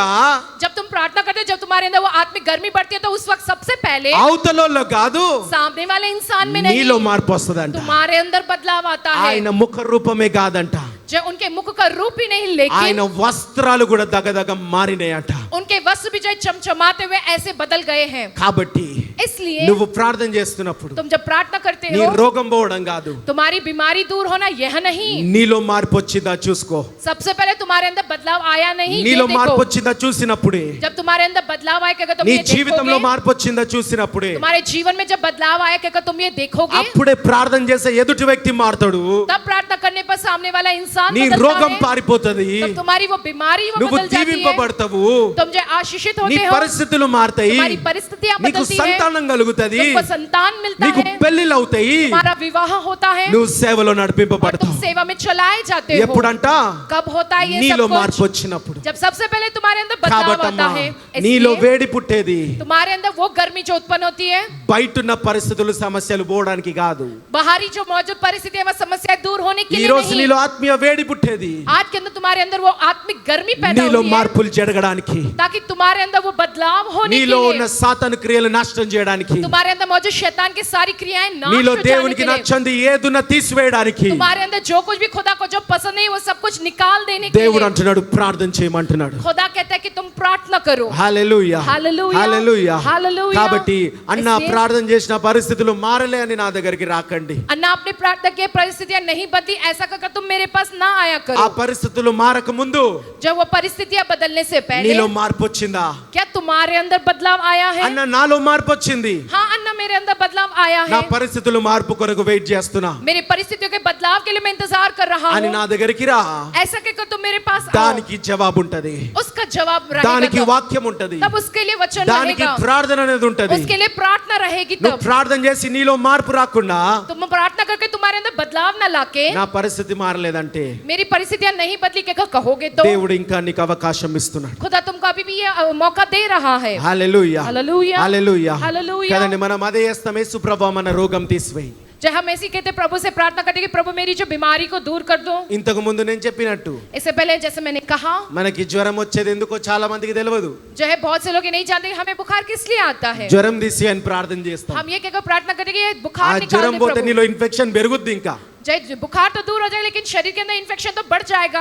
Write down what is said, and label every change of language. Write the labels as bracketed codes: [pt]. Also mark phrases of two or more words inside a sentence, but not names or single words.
[hi] जब तुम प्रार्थना करते हो, जब तुम्हारे अंदर वो आत्मिक गर्मी बढ़ती है तो उस वक्त सबसे पहले [te] అవతలలో కాదు [hi] सामने वाले इंसान में नहीं, [te] నీలో మార్పు వస్తదంట. [hi] तुम्हारे अंदर बदलाव आता है। [te] ఆయన ముఖ రూపమే కాదంట, [hi] जो उनके मुख का रूप ही नहीं, लेकिन [te] ఆయన వస్త్రాలు కూడా దగదగ మారినాయంట. [hi] उनके वस्त्र भी जो चमचमाते हुए ऐसे बदल गए हैं। [te] కాబట్టి [hi] इसलिए [te] నువ్వు ప్రార్థన చేస్తున్నప్పుడు [hi] तुम जब प्रार्थना करते [te] నీ [hi] हो, [te] రోగం పోవడం కాదు, [hi] तुम्हारी बीमारी दूर होना यह नहीं, [te] నీలో మార్పు వచ్చిందా చూసుకో. [hi] सबसे पहले तुम्हारे अंदर बदलाव आया नहीं, ये [te] నీలో మార్పు [hi] देखो। [te] వచ్చిందా చూసినప్పుడే, [hi] जब तुम्हारे अंदर बदलाव आएगा तुम [te] నీ [hi] ये [te] జీవితంలో [hi] देखोगे, [te] మార్పు వచ్చిందా చూసినప్పుడే, [hi] तुम्हारे जीवन में जब बदलाव आएगा तुम ये देखोगे, [te] అప్పుడే ప్రార్థన చేసే ఎదుటి వ్యక్తి మారుతాడు. [hi] तब प्रार्थना करने पर सामने वाला इंसान [te] నీ [hi] बदलता [te] రోగం [hi] है, [te] పారిపోతది, [hi] तब तुम्हारी वो बीमारी वो [te] నువ్వు [hi] बदल जाती है, [te] దీవింపబడతావు, [hi] तुम जो आशीषित [te] నీ [hi] होते हो, [te] పరిస్థితులు మారుతాయి, [hi] तुम्हारी परिस्थितियां [te] నీకు [hi] बदलती है, [te] సంతానం కలుగుతది, [hi] तुमको संतान मिलता [te] నీకు [hi] है, [te] పెళ్లిళ్ళు అవుతాయి, [hi] तुम्हारा विवाह होता है, [te] నువ్వు సేవలో [hi] और तुम [te] నడిపింపబడతావు. [hi] सेवा में चलाए जाते हो। [te] ఎప్పుడంట [hi] कब होता है ये [te] నీలో [hi] सब [te] మార్పు [hi] कुछ? [te] వచ్చినప్పుడు. [hi] जब सबसे पहले तुम्हारे अंदर बदलाव [te] కాబట్టమ్మా [hi] आता है। [te] నీలో [hi] इसलिए [te] వేడి పుట్టేది [hi] तुम्हारे अंदर वो गर्मी जो उत्पन्न होती है, [te] బయటున్న పరిస్థితులు సమస్యలు పోవడానికి కాదు. [hi] बाहरी जो मौजूद परिस्थिति है वो समस्याएं दूर होने के [te] ఈ [hi] लिए [te] రోజు [hi] नहीं, [te] నీలో ఆత్మీయ వేడి పుట్టేది [hi] आज के अंदर तुम्हारे अंदर वो आत्मिक गर्मी पैदा [te] నీలో [hi] हुई है, [te] మార్పులు జరగడానికి, [hi] ताकि तुम्हारे अंदर वो बदलाव होने के [te] నీలో ఉన్న [hi] लिए, [te] సాతాను క్రియలు నష్టం చేయడానికి, [hi] तुम्हारे अंदर मौजूद शैतान की सारी क्रियाएं नाश [te] నీలో [hi] हो जाने [te] దేవునికి [hi] के लिए, [te] నచ్చంది ఏదున్నా తీసివేయడానికి [hi] तुम्हारे अंदर जो कुछ भी खुदा को जो पसंद नहीं वो सब कुछ निकाल देने के [te] దేవుడు [hi] लिए [te] అంటున్నాడు ప్రార్థన చేయమంటున్నాడు. [hi] खुदा कहता है कि तुम प्रार्थना करो। [te] హల్లెలూయా హల్లెలూయా. హల్లెలూయా. హల్లెలూయా. కాబట్టి అన్న [hi] इसलिए- [te] ప్రార్థన చేసిన పరిస్థితులు మారలే అని నా దగ్గరికి రాకండి. [hi] अन्ना अपनी प्रार्थना की परिस्थितियां नहीं बदली ऐसा कहकर तुम मेरे पास ना आया [te] ఆ [hi] करो। [te] పరిస్థితులు మారక ముందు [hi] जब वो परिस्थितियां बदलने से पहले [te] నీలో మార్పు వచ్చిందా? [hi] क्या तुम्हारे अंदर बदलाव आया है? [te] అన్న నాలో మార్పు వచ్చింది, [hi] हाँ अन्ना मेरे अंदर बदलाव आया [te] నా [hi] है, [te] పరిస్థితులు మార్పు కొరకు వెయిట్ చేస్తున్నా [hi] मेरी परिस्थितियों के बदलाव के लिए मैं इंतजार कर रहा [te] అని [hi] हूँ, [te] నా దగ్గరికి రా. [hi] ऐसा कहकर तुम मेरे पास आओ। [te] దానికి జవాబు ఉంటది, [hi] उसका जवाब [te] దానికి [hi] रहेगा [te] వాక్యం ఉంటది, [hi] तब उसके लिए वचन [te] దానికి [hi] रहेगा, [te] ప్రార్థన అనేది ఉంటది. [hi] उसके लिए प्रार्थना रहेगी। [te] నువ్వు [hi] तब [te] ప్రార్థన చేసి నీలో మార్పు రాకుండా [hi] तुम प्रार्थना करके तुम्हारे अंदर बदलाव ना लाके [te] నా పరిస్థితి మారలేదంటే [hi] मेरी परिस्थितियां नहीं बदली क्या कहोगे तो [te] దేవుడు ఇంకా నీకు అవకాశం ఇస్తున్నాడు. [hi] खुदा तुमको अभी भी ये मौका दे रहा है। [te] హల్లెలూయా హల్లెలూయా. హల్లెలూయా. హల్లెలూయా. కదండి మనం అదే చేస్తాం, యేసు ప్రభువా మన రోగం తీసివేయి. [hi] जब हम ऐसे कहते प्रभु से प्रार्थना करते कि प्रभु मेरी जो बीमारी को दूर कर दो। [te] ఇంతకు ముందు నేను చెప్పినట్టు [hi] इससे पहले जैसे मैंने कहा [te] మనకి జ్వరం వచ్చేది ఎందుకో చాలా మందికి తెలియదు. [hi] जो है बहुत से लोग ये नहीं जानते कि हमें बुखार किस लिए आता है। [te] జ్వరం తీసి అని ప్రార్థన చేస్తాం. [hi] हम ये कहकर प्रार्थना करते कि ये [te] ఆ [hi] बुखार निकाल [te] జ్వరం [hi] दे [te] పోతే [hi] प्रभु। [te] నీలో ఇన్ఫెక్షన్ పెరుగుద్ది ఇంకా. [hi] जय बुखार तो दूर हो जाएगा लेकिन शरीर के अंदर इन्फेक्शन तो बढ़ जाएगा।